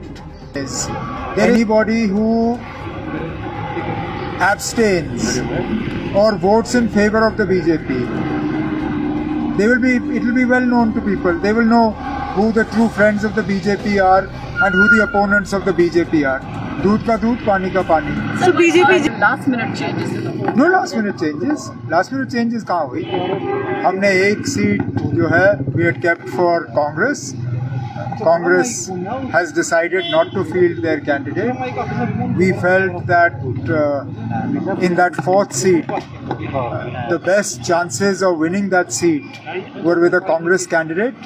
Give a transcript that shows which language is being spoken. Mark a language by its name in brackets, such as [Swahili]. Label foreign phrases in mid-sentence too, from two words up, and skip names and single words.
[English] Anybody who abstains or votes in favor of the BJP, it will be well known to people. They will know who the true friends of the BJP are and who the opponents of the BJP are. [Hindi] दूध का दूध, पानी का पानी. [English] So BJP last minute changes to the whole. No last minute changes. Last minute changes [Hindi] कहाँ हुई? हमने एक सीट जो है [English] we had kept for Congress. Congress has decided not to field their candidate. We felt that in that 4th seat, the best chances of winning that seat were with a Congress candidate.